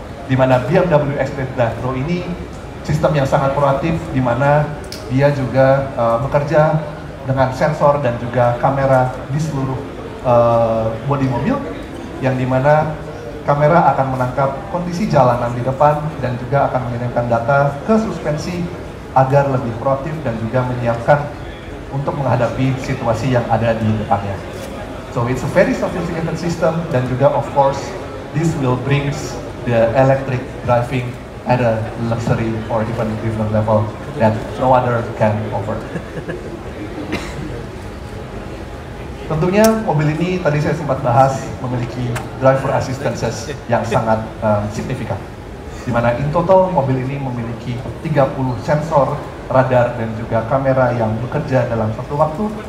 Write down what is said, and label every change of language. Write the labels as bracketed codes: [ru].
[id] Di mana BMW Executive Drive Pro ini sistem yang sangat proaktif, di mana dia juga bekerja dengan sensor dan juga kamera di seluruh bodi mobil, yang dimana kamera akan menangkap kondisi jalanan di depan dan juga akan mengirimkan data ke suspensi agar lebih proaktif dan juga menyiapkan untuk menghadapi situasi yang ada di depannya. [en] So it's a very sophisticated system [id] dan juga [en] of course this will brings the electric driving at a luxury or even different level that no other can offer. [id] Tentunya mobil ini tadi saya sempat bahas memiliki driver assistances yang sangat signifikan. Di mana in total mobil ini memiliki 30 sensor, radar dan juga kamera yang bekerja dalam satu waktu.